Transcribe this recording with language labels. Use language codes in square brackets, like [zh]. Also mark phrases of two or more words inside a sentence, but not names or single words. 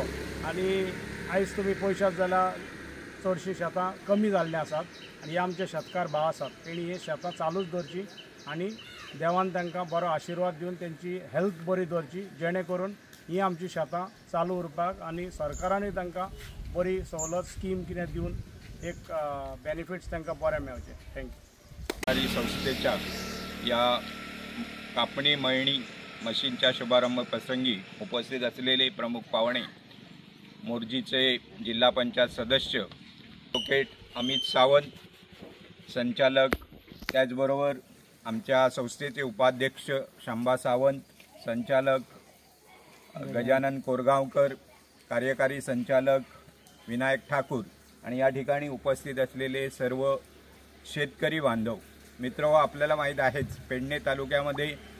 [kok] आनी आयज तुमी पळयशात जाल्यार चडशीं शेतां कमी जाल्लीं आसात आनी हे आमचे शेतकार भाव आसात तेणी हे शेतां चालूच दवरची आनी देवान तांकां बरो आशिर्वाद दिवन तेंची हेल्थ बरी दवरची जेणे करून ही आमची शेतां चालू उरपाक आनी सरकारानूय तांकां बरी सवलत स्कीम कितें दिवन एक बेनिफिट्स तांकां बरें मेळचे. थँक्यू. [mr] संस्थेच्या या कापणी मळणी मशीनच्या शुभारंभ प्रसंगी उपस्थित असलेले प्रमुख पाहुणे मोर्जीचे जिल्हा पंचायत सदस्य ॲडव्होकेट अमित सावंत, संचालक, त्याचबरोबर आमच्या संस्थेचे उपाध्यक्ष शांबा सावंत, संचालक गजानन कोरगांवकर, कार्यकारी संचालक विनायक ठाकूर आणि या ठिकाणी उपस्थित असलेले सर्व शेतकरी बांधव मित्र, आपल्याला माहीत आहेच पेडणे तालुक्यामध्ये